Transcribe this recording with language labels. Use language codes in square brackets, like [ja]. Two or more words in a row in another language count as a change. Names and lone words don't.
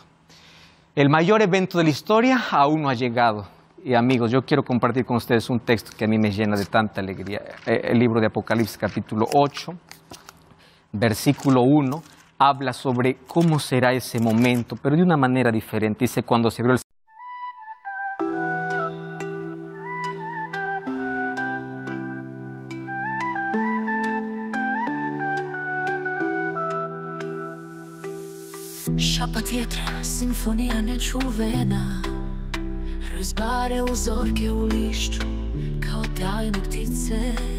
[es] El mayor evento de la historia aún no ha llegado. Y amigos, yo quiero compartir con ustedes un texto que a mí me llena de tanta alegría. El libro de Apocalipsis, capítulo 8, versículo 1. Habla sobre cómo será ese momento, pero de una manera diferente. Dice, cuando se abrió el... [hr] Šapat vjetra, simfonija nečuvena, razbare uzorke u lišću kao tajne ptice.